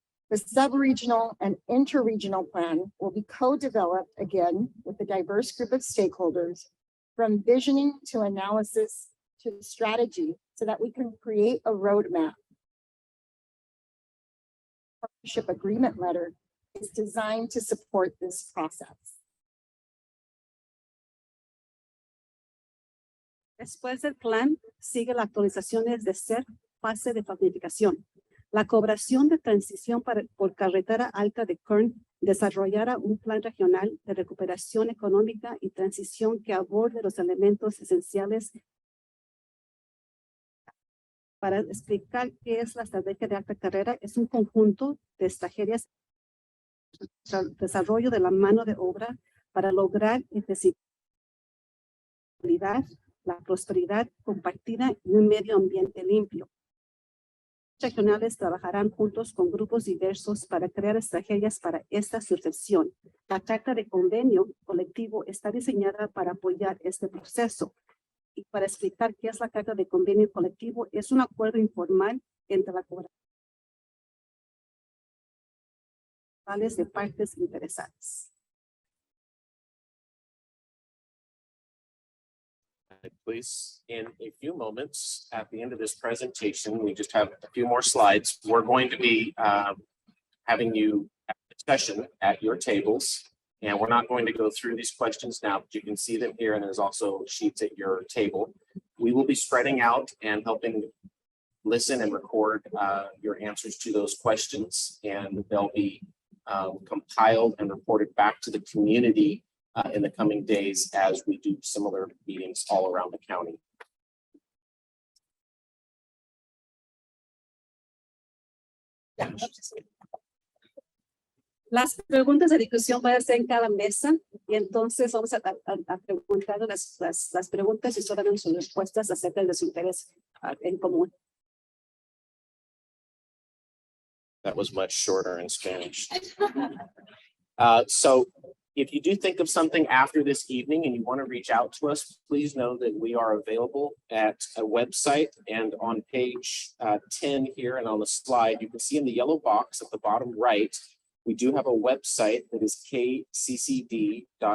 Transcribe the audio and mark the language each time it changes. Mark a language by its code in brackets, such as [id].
[en] The sub-regional and inter-regional plan will be co-developed again with a diverse group of stakeholders, from visioning to analysis to strategy, so that we can create a roadmap. Partnership agreement letter is designed to support this process. [es] Después del plan, sigue la actualizaciones de CERF, fase de planificación. La cooperación de transición por carretera alta de Kern desarrollará un plan regional de recuperación económica y transición que aborde los elementos esenciales. Para explicar qué es la estrategia de alta carrera, es un conjunto de estrategias de desarrollo de la mano de obra para lograr la prosperidad compartida y un medio ambiente limpio. Regionales trabajarán juntos con grupos diversos para crear estrategias para esta sucesión. La carta de convenio colectivo está diseñada para apoyar este proceso. Y para explicar qué es la carta de convenio colectivo, es un acuerdo informal entre la cooperativa de partes interesadas. [en] Please, in a few moments, at the end of this presentation, we just have a few more slides. We're going to be having you have a discussion at your tables. And we're not going to go through these questions now, but you can see them here, and there's also sheets at your table. We will be spreading out and helping listen and record your answers to those questions, and they'll be compiled and reported back to the community in the coming days as we do similar meetings all around the county. [es] Las preguntas de discusión van a ser en cada mesa y entonces vamos a preguntar las preguntas y solo dan sus respuestas acerca de su interés en común. [en] That was much shorter in Spanish. So if you do think of something after this evening and you want to reach out to us, please know that we are available at a website, and on page 10 here and on the slide, you can see in the yellow box at the bottom right, we do have a website that is kccd.edu/CERF.